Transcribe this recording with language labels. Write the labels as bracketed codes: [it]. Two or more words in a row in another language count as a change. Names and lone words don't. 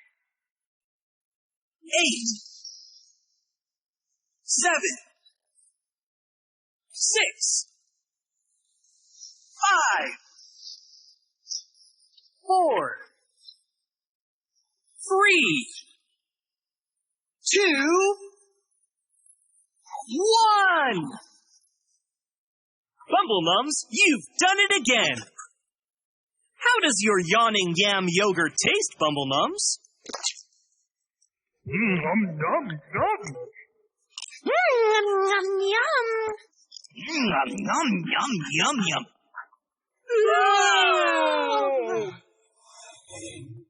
[en] 7, 6, 5, 4, 3, 2, 1! Bumblenums, you've done it again! How does your yawning yam yogurt taste, Bumblenums? Yum yum yum! Yum, yum, yum. Yum, yum, yum, yum, yum. Yum.